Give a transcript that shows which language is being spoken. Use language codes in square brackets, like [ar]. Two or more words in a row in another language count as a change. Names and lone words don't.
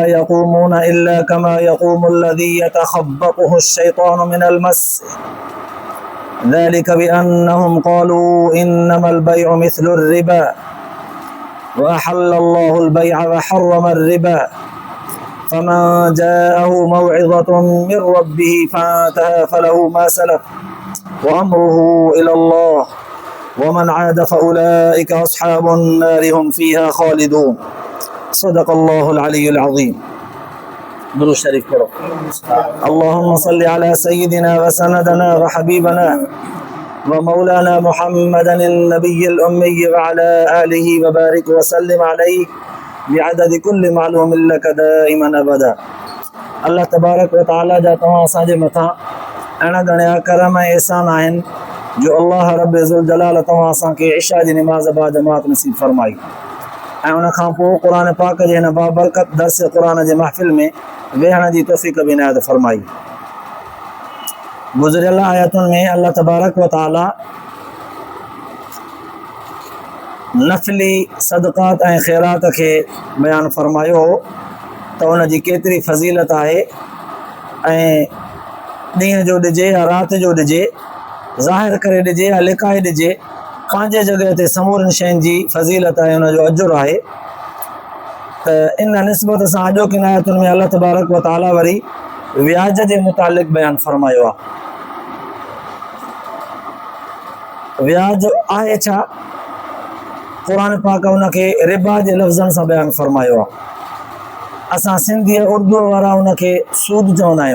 [ar] يقومون إلا كما يقوم الذي يتخبطه الشيطان من المس ذلك بأنهم قالوا إنما البيع مثل الربا وأحل الله البيع وحرم الربا فمن جاءه موعظة من ربه فانتهى فله ما سلف وأمره إلى الله ومن عاد فأولئك أصحاب النار هم فيها خالدون. صدق الله العلي العظيم. [hi] दुरूद शरीफ पढ़ो। [ar] اللهم صل على سيدنا وسندنا وحبيبنا ومولانا محمد النبي الأمي وعلى آله وبارك وسلم عليه بعدد كل معلوم لك دائما أبدا. الله تبارك وتعالى [sd] जा तव्हां असांजे मथां अहिड़ा घणा करम ऐं एहसान आहिनि जो अल्लाह [ar] رب ذو الجلال [sd] तव्हां असांखे इशा जी निमाज़ बा जमात नसीब फरमाई ऐं उन खां पोइ क़ुरान पाक जे हिन बाबरकत दर्स क़ुरान जे महफ़िल में वेहण जी तौफ़ीक़ बि इनायत फरमाई। गुज़िरियल आयतुनि में [ar] الله تبارك وتعالى [sd] नफ़ली सदक़ात ऐं ख़ैरात खे बयानु फरमायो हो त उन जी केतिरी फ़ज़ीलत आहे ऐं ॾींहं जो ॾिजे या राति जो ॾिजे, ज़ाहिर करे ॾिजे या लिकाए ॾिजे, पंहिंजे जॻह ते समूरनि शयुनि जी फ़ज़ीलत ऐं उन जो अजुर आहे। त इन निस्बत सां अॼोकिन आयतुनि में [ar] الله تبارك وتعالى [sd] वरी व्याज जे मुतालिक़ बयानु फरमायो आहे। व्याज आहे छा? क़ुरान पाक उनखे रिबा जे लफ़्ज़नि सां बयानु फरमायो आहे। असां सिंधी उर्दू वारा उनखे सूद चवंदा आहियूं।